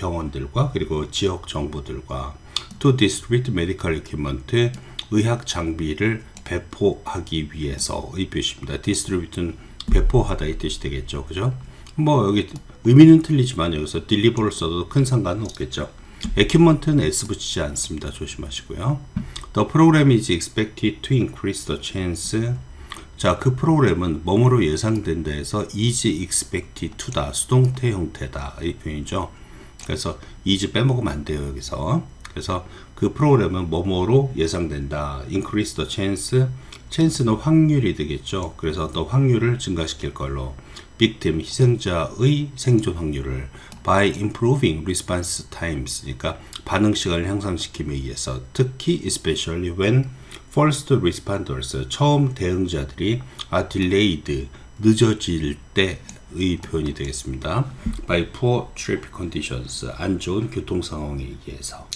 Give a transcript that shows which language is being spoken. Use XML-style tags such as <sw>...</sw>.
<ko>병원들과 그리고 지역 정부들과</ko> <en>to distribute medical equipment</en> <ko>의학 장비를 배포하기 위해서 이 표시입니다. distribute는 배포하다 이 뜻이 되겠죠. 그죠? 뭐 여기 의미는 틀리지만 여기서 deliver를 써도 큰 상관은 없겠죠. equipment는 s 붙이지 않습니다. 조심하시고요.</ko> <en>The program is expected to increase the chance.</en> <ko>자, 그 프로그램은 뭐뭐로 예상된다 해서</ko> <en>is expected to</en> <ko>다. 수동태 형태다. 이 표현이죠. 그래서 is 빼먹으면 안 돼요. 여기서. 그래서 그 프로그램은 뭐뭐로 예상된다.</ko> <en>increase the chance.</en> <ko>chance는 확률이 되겠죠. 그래서 또 확률을 증가시킬 걸로.</ko> <en>victim,</en> <ko>희생자의 생존 확률을</ko> <en>by improving response times.</en> <ko>그러니까 반응 시간을 향상시킴에 의해서 특히</ko> <en>especially when first responders</en> <ko>처음 대응자들이 delayed 늦어질 때 표현이 되겠습니다.</ko> <en>by poor traffic conditions,</en> <ko>안 좋은 교통 상황에 의해서.</ko>